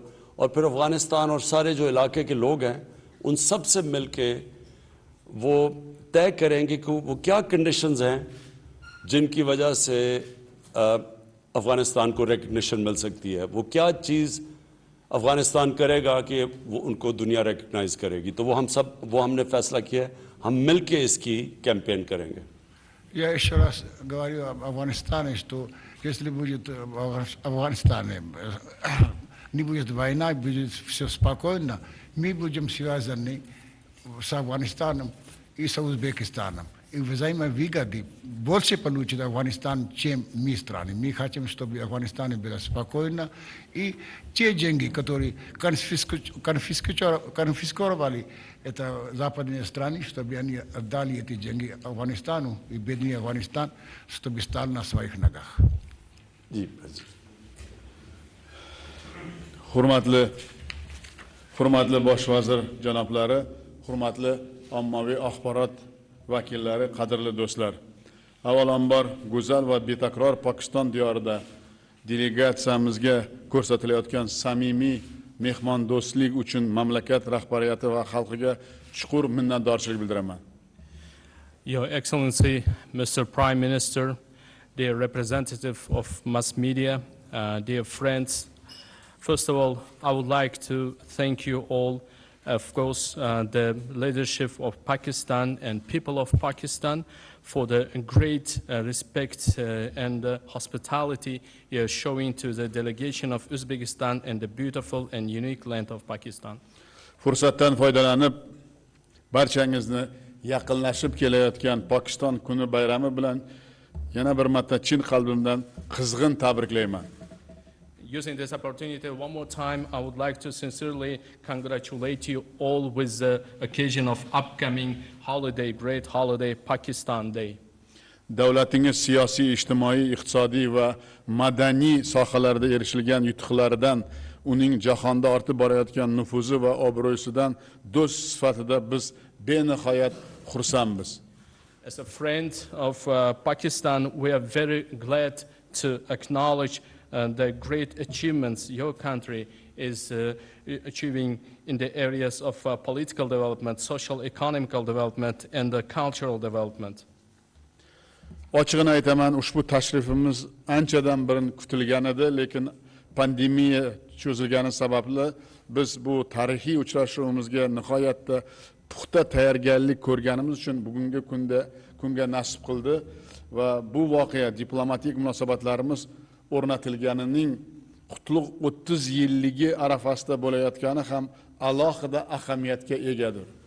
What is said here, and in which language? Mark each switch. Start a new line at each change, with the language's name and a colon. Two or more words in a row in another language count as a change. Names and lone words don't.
Hindi: और फिर अफ़गानिस्तान और सारे जो इलाके के लोग हैं उन सब से मिल के वो तय करेंगे कि वो क्या कंडीशंस हैं जिनकी वजह से अफ़गानिस्तान को रिकग्निशन मिल सकती है, वो क्या चीज़ अफ़गानिस्तान करेगा कि वो उनको दुनिया रिकग्नाइज़ करेगी। तो वो हमने फ़ैसला किया है, हम मिल के इसकी कैंपेन करेंगे।
Russian: Я еще раз говорю об Афганистане, что если будет в Афганистане, не будет война, будет все спокойно, мы будем связаны с Афганистаном и с Узбекистаном. И взаимовыгоды больше получит Афганистан, чем мы страны. Мы хотим, чтобы в Афганистане было спокойно. И те деньги, которые конфисковали это западные страны, чтобы они отдали эти деньги Афганистану, и бедный Афганистан, чтобы стал на своих ногах.
Uzbek: Hurmatli bosh vazir janoblari, hurmatli ommaviy axborot vakillari, qadrli do'stlar. Avvalambor go'zal va betakror Pokiston diyorida delegatsiyamizga ko'rsatilayotgan samimiy mehmondo'stlik uchun mamlakat rahbariyati va xalqiga chuqur minnatdorchilik bildiraman.
English: Your Excellency, Mr. Prime Minister, dear representative of mass media, dear friends, first of all, I would like to thank you all, of course, the leadership of Pakistan and people of Pakistan for the great respect and hospitality you are showing to the delegation of Uzbekistan and the beautiful and unique land of Pakistan.
Uzbek: Fursatdan foydalanib, barchangizni yaqinlashib kelayotgan Pokiston kuni bayrami bilan yana bir marta chin qalbimdan qizg'in tabriklayman.
English: Using this opportunity one more time, I would like to sincerely congratulate you all with the occasion of upcoming holiday, great holiday, Pakistan Day.
Uzbek: Davlatingiz siyosiy, ijtimoiy, iqtisodiy va madaniy sohalarda erishilgan yutuqlaridan, uning jahonda ortib borayotgan nufuzi va obro'sidan do'st sifatida biz benihoyat xursandmiz.
English: As a friend of Pakistan, we are very glad to acknowledge the great achievements your country is achieving in the areas of political development, social, economical development, and cultural development.
Uzbek: Ochig'ini aytaman, ushbu tashrifimiz anchadan beri kutilgan edi, lekin pandemiya cho'zilgani sababli biz bu tarixiy uchrashuvimizga nihoyatda puxta tayyorgarlik ko'rganimiz uchun bugungi kunga nasib qildi va bu voqea diplomatik munosabatlarimiz o'rnatilganining qutlug' 30 yilligi arafasida bo'layotgani ham alohida ahamiyatga egadir.